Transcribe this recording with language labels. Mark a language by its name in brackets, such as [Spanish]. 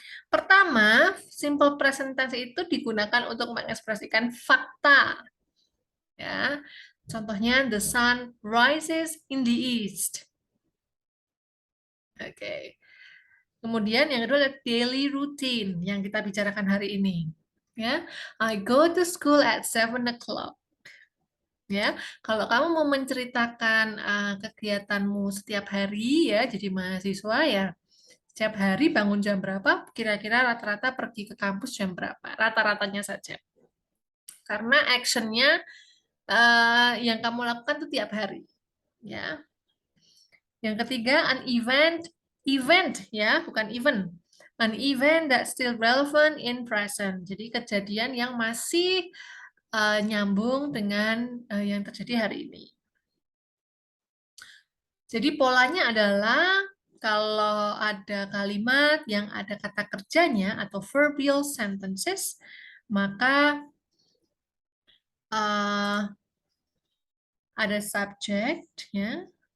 [Indonesian] Pertama, simple present tense itu digunakan untuk mengekspresikan fakta. Ya. Contohnya [English] the sun rises in the east. Oke. [Indonesian] Kemudian yang kedua adalah daily routine yang kita bicarakan hari ini. [English] Ya, I go to school at 7 o'clock. [Indonesian] Ya, kalau kamu mau menceritakan kegiatanmu setiap hari ya, jadi mahasiswa ya, setiap hari bangun jam berapa? Kira-kira rata-rata pergi ke kampus jam berapa? Rata-ratanya saja. Karena actionnya yang kamu lakukan itu tiap hari. Ya. Yang ketiga, [English] an event [Indonesian] ya, bukan event. [English] An event that still relevant in present. [Indonesian] Jadi kejadian yang masih nyambung dengan yang terjadi hari ini. Jadi polanya adalah kalau ada kalimat yang ada kata kerjanya atau verbal sentences, maka ada subject ya.